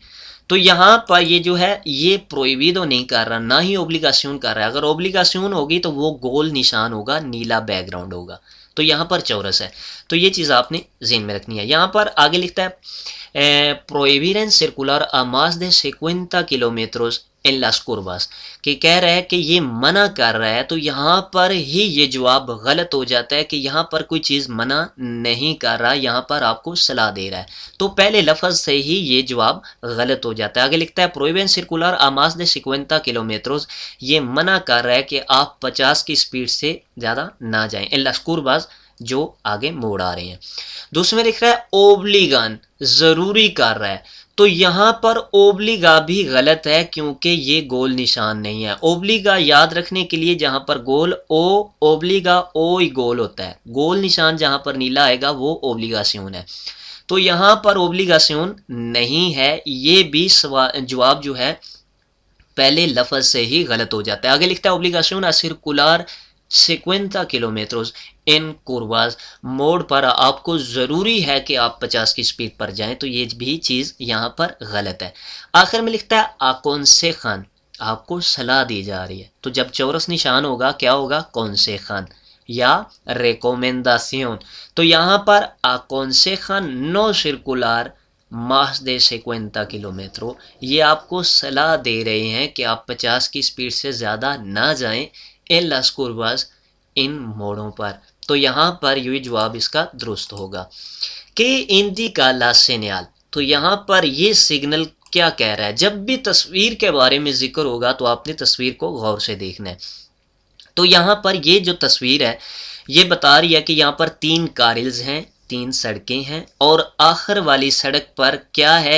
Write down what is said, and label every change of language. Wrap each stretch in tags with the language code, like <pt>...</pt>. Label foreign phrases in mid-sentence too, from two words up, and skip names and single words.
<ur>تو یہاں پر یہ جو ہے یہ پروہیبیدو نہیں کر رہا، نہ ہی اوبلیگاسیون کر رہا ہے۔ اگر اوبلیگاسیون ہوگی تو وہ گول نشان ہوگا، نیلا بیک گراؤنڈ ہوگا۔ تو یہاں پر چورس ہے، تو یہ چیز آپ نے ذہن میں رکھنی ہے۔ یہاں پر آگے لکھتا ہے</ur> <es>prohíben circular a más de 50 kilómetros en las curvas،</es> <ur>کہ کہہ رہا ہے کہ یہ منع کر رہا ہے، تو یہاں پر ہی یہ جواب غلط ہو جاتا ہے کہ یہاں پر کوئی چیز منع نہیں کر رہا، یہاں پر آپ کو صلاح دے رہا ہے، تو پہلے لفظ سے ہی یہ جواب غلط ہو جاتا ہے۔ آگے لکھتا ہے</ur> <es>prohíben circular a más de 50 kilómetros،</es> <ur>یہ منع کر رہا ہے کہ آپ 50 کی سپیڈ سے زیادہ نہ جائیں،</ur> <es>en las curvas</es> <ur>جو آگے موڑ آ رہے ہیں۔ دوسرے میں لکھ رہا ہے اوبلیگان، ضروری کر رہا ہے، تو یہاں پر اوبلیگا بھی غلط ہے کیونکہ یہ گول نشان نہیں ہے۔ اوبلیگا یاد رکھنے کے لیے جہاں پر گول او اوبلیگا او ہی گول ہوتا ہے، گول نشان جہاں پر نیلا آئے گا وہ اوبلیگاسیون ہے، تو یہاں پر اوبلیگاسیون نہیں ہے، یہ بھی جواب جو ہے پہلے لفظ سے ہی غلط ہو جاتا ہے۔ آگے لکھتا ہے</ur> <es>obligación a circular 50 kilómetros en curvas,</es> <ur>موڑ پر آپ کو ضروری ہے کہ آپ 50 کی سپیڈ پر جائیں، تو یہ بھی چیز یہاں پر غلط ہے۔ آخر میں لکھتا ہے aconsejan، آپ کو صلاح دی جا رہی ہے، تو جب چورس نشان ہوگا کیا ہوگا؟</ur> <es>consejan یا recomendación،</es> <ur>تو یہاں پر</ur> <es>aconsejan no circular más de 50 kilómetros،</es> <ur>یہ آپ کو صلاح دے رہے ہیں کہ آپ 50 کی سپیڈ سے زیادہ نہ جائیں</ur> <es>en las curvas،</es> <ur>ان موڑوں پر، تو یہاں پر یہ جواب اس کا درست ہوگا۔</ur> <es>کہ indica la señal،</es> <ur>تو یہاں پر یہ سگنل کیا کہہ رہا ہے؟ جب بھی تصویر کے بارے میں ذکر ہوگا تو آپ نے تصویر کو غور سے دیکھنا ہے، تو یہاں پر یہ جو تصویر ہے یہ بتا رہی ہے کہ یہاں پر 3 کارلز ہیں، 3 سڑکیں ہیں، اور آخر والی سڑک پر کیا ہے؟</ur>